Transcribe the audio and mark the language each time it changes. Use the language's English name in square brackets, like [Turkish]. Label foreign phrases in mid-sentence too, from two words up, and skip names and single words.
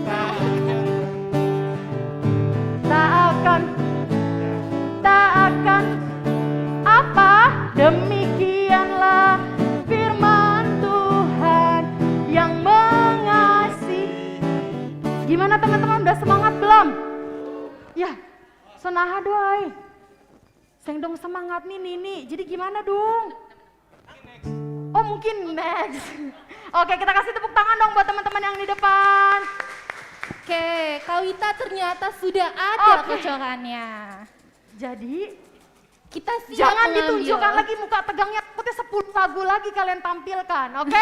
[Indonesian] Tak akan apa? Demikianlah firman Tuhan yang mengasihi. Gimana teman-teman, udah semangat belum? Ya, senaha doai. Seng dong semangat nih Nini. Jadi gimana dong? Oh mungkin next. Oke, kita kasih tepuk tangan dong buat teman-teman yang di depan. Oke, Kak Wita ternyata sudah ada Oke. kocokannya. Jadi Kita siap Jangan mengambil. ditunjukkan lagi muka tegangnya, takutnya 10 lagu lagi kalian tampilkan, oke?